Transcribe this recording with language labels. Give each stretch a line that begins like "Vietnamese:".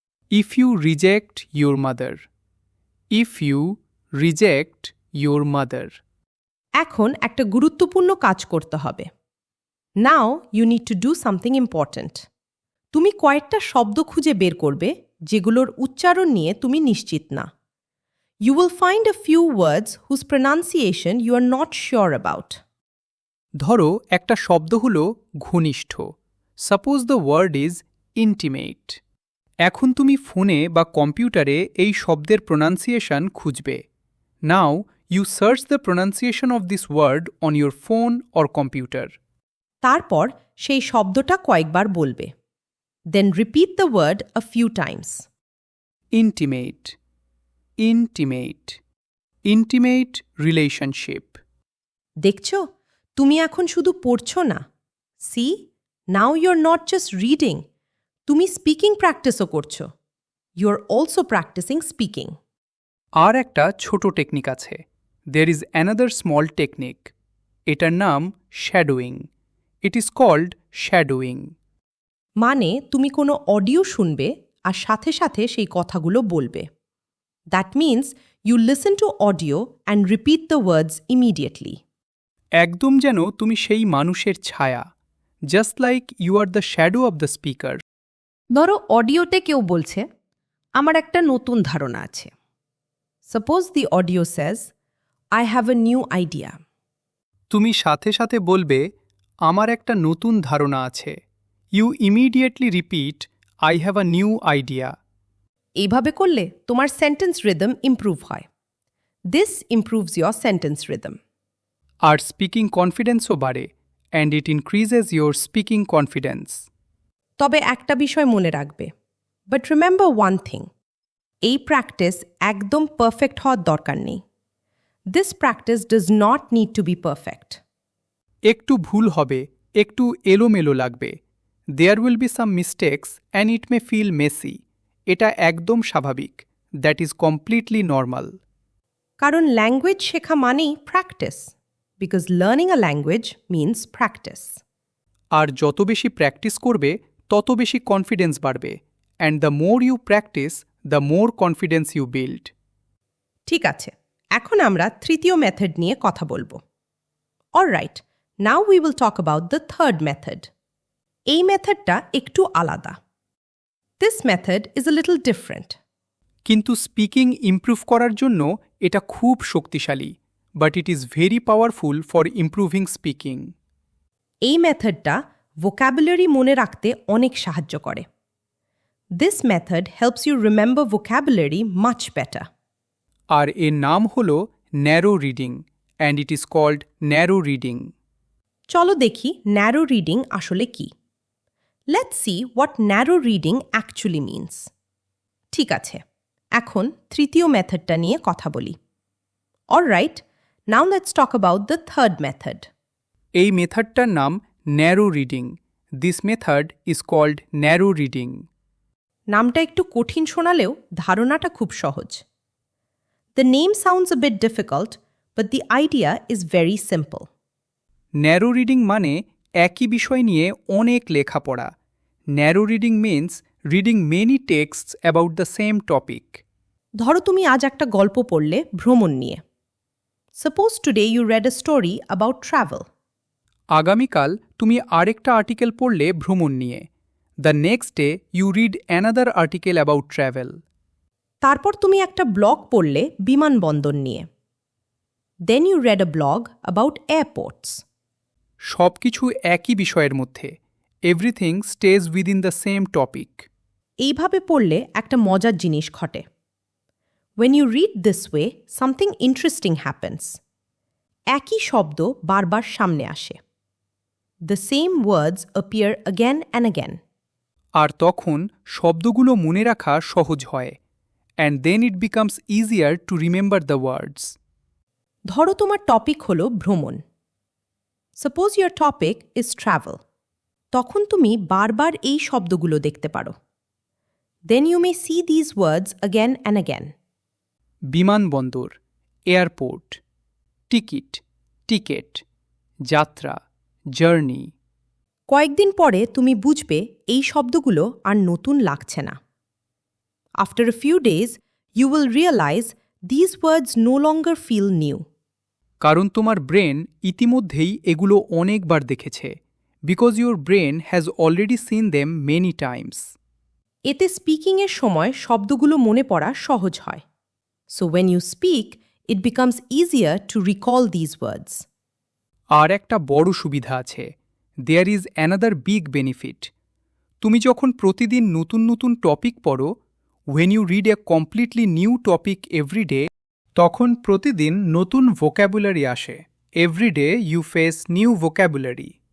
English: If you reject your mother. If you reject your mother.
Bangla: এখন একটা গুরুত্বপূর্ণ কাজ করতে হবে।
English: Now you need to do something important.
Bangla: তুমি কয়েকটা শব্দ খুঁজে বের করবে যেগুলোর উচ্চারণ নিয়ে তুমি নিশ্চিত না।
English: You will find a few words whose pronunciation you are not sure about.
Bangla: ধরো একটা শব্দ হল ঘনিষ্ঠ।
English: Suppose the word is intimate.
Bangla: এখন তুমি ফোনে বা কম্পিউটারে এই শব্দের প্রোনাউন্সিয়েশন খুঁজবে।
English: Now you search the pronunciation of this word on your phone or computer.
Bangla: তারপর সেই শব্দটা কয়েকবার বলবে।
English: Then repeat the word a few times. Intimate, intimate, intimate relationship.
Bangla: দেখছো, তুমি এখন শুধু পড়ছো না।
English: See, now you're not just reading.
Bangla: তুমি স্পিকিং প্র্যাকটিসও করছো।
English: You're also practicing speaking.
Bangla: আর একটা ছোট টেকনিক আছে।
English: There is another small technique.
Bangla: এটার নাম shadowing.
English: It is called shadowing.
Bangla: মানে তুমি কোনো অডিও শুনবে আর সাথে সাথে সেই কথাগুলো বলবে।
English: That means you listen to audio and repeat the words immediately.
Bangla: একদম যেন তুমি সেই মানুষের ছায়া।
English: Just like you are the shadow of the speaker.
Bangla: ধরো অডিওতে কেউ বলছে, আমার একটা নতুন ধারণা আছে।
English: Suppose the audio says, I have a new idea.
Bangla: তুমি সাথে সাথে বলবে, আমার একটা নতুন ধারণা আছে।
English: You immediately repeat, I have a new idea.
Bangla: এইভাবে করলে তোমার সেন্টেন্স রিদম ইমপ্রুভ হয়।
English: This improves your sentence rhythm.
Bangla: আর speaking কনফিডেন্সও বাড়ে,
English: and it increases your speaking confidence.
Bangla: তবে একটা বিষয় মনে রাখবে।
English: But remember one thing.
Bangla: এই প্র্যাকটিস একদম পারফেক্ট হওয়ার দরকার নেই।
English: This practice does not need to be perfect.
Bangla: একটু ভুল হবে, একটু এলোমেলো লাগবে।
English: There will be some mistakes and it may feel messy.
Bangla: এটা একদম স্বাভাবিক.
English: That is completely normal.
Bangla: কারণ ল্যাঙ্গুয়েজ শেখা মানেই practice.
English: Because learning a language means practice.
Bangla: আর যত বেশি প্র্যাকটিস করবে, তত বেশি কনফিডেন্স বাড়বে।
English: And the more you practice, the more confidence you build.
Bangla: ঠিক আছে, এখন আমরা তৃতীয় মেথড নিয়ে কথা বলবো।
English: Alright, now we will talk about the third method.
Bangla: এই মেথডটা একটু আলাদা।
English: This method is a little different.
Bangla: কিন্তু স্পিকিং ইমপ্রুভ করার জন্য এটা খুব শক্তিশালী।
English: But it is very powerful for improving speaking.
Bangla: এই মেথডটা ভোক্যাবুলারি মনে রাখতে অনেক সাহায্য করে।
English: This method helps you remember vocabulary much better.
Bangla: আর এর নাম হল narrow reading,
English: and it is called narrow reading.
Bangla: চলো দেখি ন্যারো রিডিং আসলে কি।
English: Let's see what narrow reading actually means.
Bangla: ঠিক আছে, এখন তৃতীয় মেথডটা নিয়ে কথা বলি।
English: Alright, now let's talk about the third method.
Bangla: এই মেথডটার নাম narrow reading.
English: This method is called narrow reading.
Bangla: নামটা একটু কঠিন শোনালেও ধারণাটা খুব সহজ।
English: The name sounds a bit difficult, but the idea is very simple.
Bangla: Narrow reading মানে একই বিষয় নিয়ে অনেক লেখাপড়া।
English: Narrow reading means reading many texts about the same topic.
Bangla: ধরো তুমি আজ একটা গল্প পড়লে ভ্রমণ নিয়ে।
English: Suppose today you read a story about travel.
Bangla: আগামীকাল তুমি আরেকটা আর্টিকেল পড়লে ভ্রমণ নিয়ে।
English: The next day you read another article about travel.
Bangla: তারপর তুমি একটা ব্লগ পড়লে বিমানবন্দর নিয়ে।
English: Then you read a blog about airports.
Bangla: সব কিছু একই বিষয়ের মধ্যে।
English: Everything stays within the same topic.
Bangla: এইভাবে পড়লে একটা মজার জিনিস ঘটে।
English: When you read this way, something interesting happens.
Bangla: একই শব্দ বারবার সামনে আসে।
English: The same words appear again and again.
Bangla: আর তখন শব্দগুলো মনে রাখা সহজ হয়।
English: And then it becomes easier to remember the words.
Bangla: ধরো তোমার টপিক হলো ভ্রমণ।
English: Suppose your topic is travel.
Bangla: তখন তুমি বারবার এই শব্দগুলো দেখতে পারো।
English: Then you may see these words again and again.
Bangla: বিমানবন্দর, এয়ারপোর্ট, টিকিট, টিকেট, যাত্রা, জার্নি। কয়েকদিন পরে তুমি বুঝবে এই শব্দগুলো আর নতুন লাগছে না।
English: After a few days, you will realize these words no longer feel new.
Bangla: কারণ তোমার ব্রেন ইতিমধ্যেই এগুলো অনেকবার দেখেছে।
English: Because your brain has already seen them many times.
Bangla: এতে স্পিকিংয়ের সময় শব্দগুলো মনে পড়া সহজ হয়।
English: So when you speak, it becomes easier to recall these words.
Bangla: আর একটা বড় সুবিধা আছে,
English: There is another big benefit.
Bangla: তুমি যখন প্রতিদিন নতুন নতুন টপিক পড়ো,
English: when you read a completely new topic every day,
Bangla: তখন প্রতিদিন নতুন ভোক্যাবুলারি আসে।
English: Every day you face new vocabulary.